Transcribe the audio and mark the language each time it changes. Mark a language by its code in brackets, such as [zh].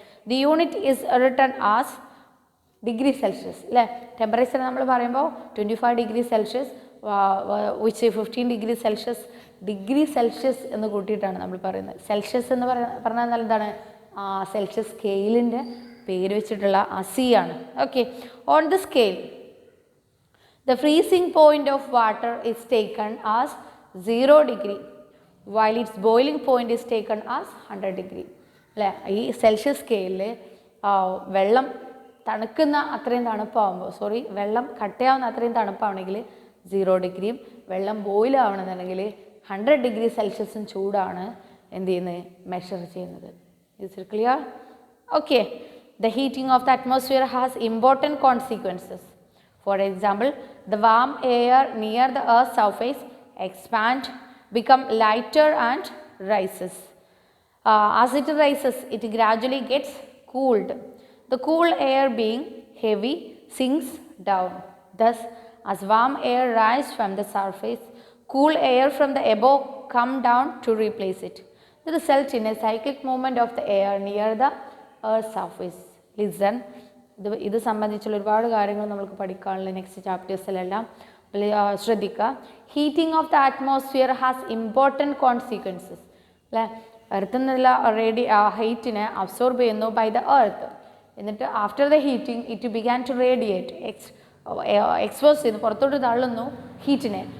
[en] The unit is written as degree Celsius. [ml] അല്ലേ, temperature നമ്മൾ പറയുമ്പോൾ 25 degree Celsius which 15 degree Celsius, degree Celsius എന്ന് കൂട്ടിയിട്ടാണ് നമ്മൾ പറയുന്നത്. സെൽഷ്യസ് എന്ന് പറഞ്ഞാൽ എന്താണ്, സെൽഷ്യസ് സ്കെയിലിൻ്റെ പേര് വെച്ചിട്ടുള്ള സി ആണ്. [en] Okay, on the scale the freezing point of water is taken as 0 degree while its boiling point is taken as 100 degree. [ml] അല്ലേ, ഈ സെൽഷ്യസ് സ്കെയിലിൽ വെള്ളം തണുക്കുന്ന അത്രയും തണുപ്പാകുമ്പോൾ വെള്ളം കട്ടയാവുന്ന അത്രയും തണുപ്പാണെങ്കിൽ 0 ഡിഗ്രിയും വെള്ളം ബോയിൽ ആവണമെന്നുണ്ടെങ്കിൽ 100 ഡിഗ്രി സെൽഷ്യസും ചൂടാണ് എന്ത് ചെയ്യുന്നത്, മെഷർ ചെയ്യുന്നത്. [en] Is it clear? Okay, the heating of the atmosphere has important consequences. For example, the warm air near the Earth's surface expand, become lighter and rises. As it rises, it gradually gets cooled. The cool air being heavy sinks down. Thus, as warm air rises from the surface, cool air from the above come down to replace it. This results in a cyclic movement of the air near the Earth's surface. Listen. [ml] ഇത് സംബന്ധിച്ചുള്ള ഒരുപാട് കാര്യങ്ങൾ നമുക്ക് പഠിക്കാനുള്ള next ചാപ്റ്റേഴ്സിലെല്ലാം ശ്രദ്ധിക്കുക. [en] Heating of the atmosphere has important consequences. [ml] അല്ലേ, എർത്തിൽ നിന്നുള്ള ഹീറ്റിനെ absorb ചെയ്യുന്നു [en] By the earth. [ml] എന്നിട്ട് [en] after the heating it began to radiate, [ml] expose ചെയ്യുന്നു, പുറത്തോട്ട് തള്ളുന്നു ഹീറ്റിനെ.